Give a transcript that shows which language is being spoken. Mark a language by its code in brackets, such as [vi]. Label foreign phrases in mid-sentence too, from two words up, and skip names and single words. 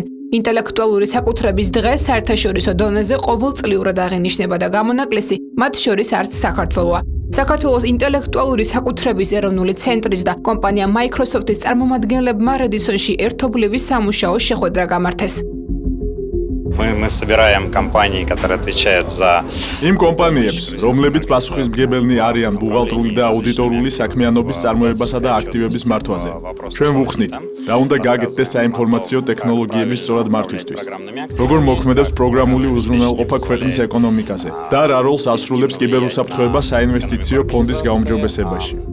[ka] ინტელექტუალური საკუთრების დღე საერთაშორისო დონეზე ყოველწლიურად აღინიშნება და გამონაკლისი მათ შორის არც საქართველოა. საქართველოს ინტელექტუალური საკუთრების ეროვნული ცენტრის და კომპანია Microsoft-ის წარმომადგენლებმა Redisonში ერთობლივი სამუშაო შეხვედრა გამართეს. [ru] Мы собираем компании, которые отвечают за [ka] იმ კომპანიებს, რომლებიც პასუხისმგებელნი არიან ბუღალტრული და აუდიტორული საქმიანობის წარმოებასა და აქტივების მართვაზე. ჩვენ ვუხსნით, რა უნდა გაგეთდეს საინფორმაციო ტექნოლოგიების სწორად მართვისთვის. როგორ მოქმედებს პროგრამული უზრუნველყოფა ქვეყნის ეკონომიკაზე და რა როლს ასრულებს კიბერუსაფრთხოება საინვესტიციო ფონდის გაუმჯობესებაში.